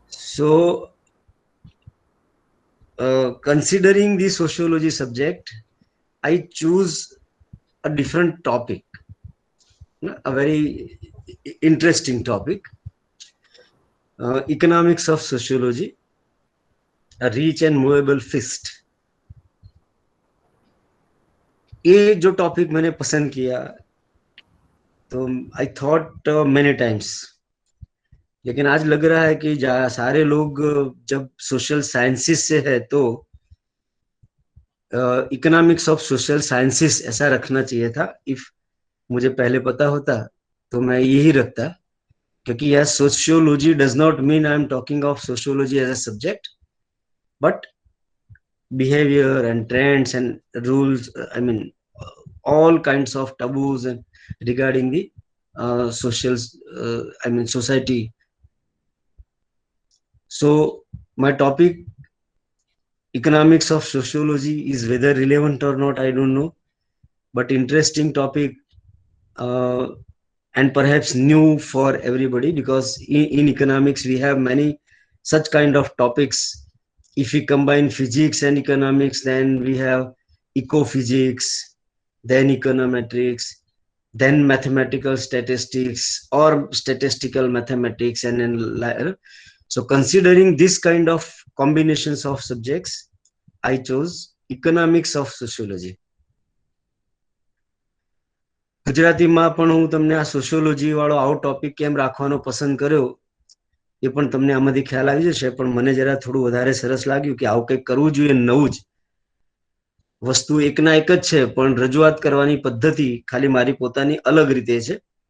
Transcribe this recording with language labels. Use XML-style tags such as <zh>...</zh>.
<en>So, considering the sociology subject, I choose a different topic, a very interesting topic, economics of sociology, a reach and movable fist.</en> <hi>ये जो topic मैंने पसंद किया, तो</hi> <en>I thought many times,</en> <hi>लेकिन आज लग रहा है कि सारे लोग जब सोशल साइंसेस से है तो इकोनॉमिक्स ऑफ सोशल साइंसेस ऐसा रखना चाहिए था. इफ मुझे पहले पता होता तो मैं यही रखता, क्योंकि यह</hi> <en>Sociology does not mean I am talking of sociology as a subject, but behavior and trends and rules, I mean, all kinds of taboos and regarding the social, I mean, society. So my topic, economics of sociology, is whether relevant or not, I don't know, but interesting topic, uh, and perhaps new for everybody, because in economics we have many such kind of topics. If we combine physics and economics, then we have ecophysics, then econometrics, then mathematical statistics or statistical mathematics, and then so considering this kind of combinations of subjects, I chose economics of sociology.</en> <gu>ગુજરાતીમાં પણ હું તમને આ sociology વાળો આવો topic કેમ રાખવાનો પસંદ કર્યો એ પણ તમને આમાંથી ખ્યાલ આવી જશે, પણ મને જરા થોડું વધારે સરસ લાગ્યું કે આવું કંઈક કરવું જોઈએ, નવું જ. વસ્તુ એકના એક જ છે, પણ રજૂઆત કરવાની પદ્ધતિ ખાલી મારી પોતાની અલગ રીતે છે.</gu>